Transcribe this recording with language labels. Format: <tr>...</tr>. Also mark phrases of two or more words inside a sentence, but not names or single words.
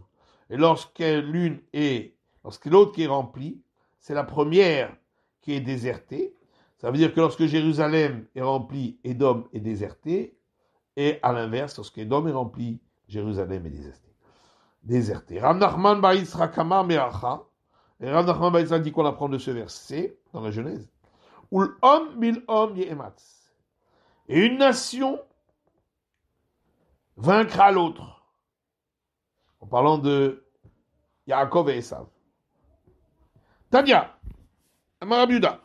<fr>Et lorsque l'autre qui est remplie, c'est la première qui est désertée. Ça veut dire que lorsque Jérusalem est remplie, Édom est déserté. Et à l'inverse, lorsque Édom est rempli, Jérusalem est déserté.</fr> <he>Rav Nachman bar Yitzchak אמר מהכא.</he> <fr>Et Rav Nachman bar Yitzchak dit qu'on apprend de ce verset dans la Genèse.</fr> <he>ולאום מלאום יאמץ.</he> <fr>Et une nation vaincra l'autre. En parlant de Yaakov et Esav.</fr> <he>תניא, אמר Rabbi Yehuda.</he>